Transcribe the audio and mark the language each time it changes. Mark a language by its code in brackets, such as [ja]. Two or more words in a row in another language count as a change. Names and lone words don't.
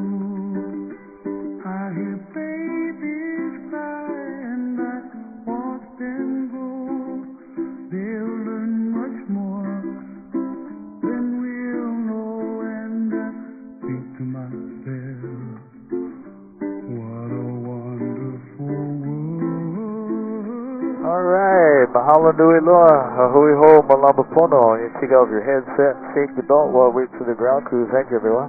[en] I hear babies cry and I watch them grow. They'll learn much more than we'll know, and I think to myself, what a wonderful world. All right, [haw] mahalo nui loa, hui ho malama pono. [en] You take off your headset, safety belt while we wait for the ground crew. Thank you, everyone.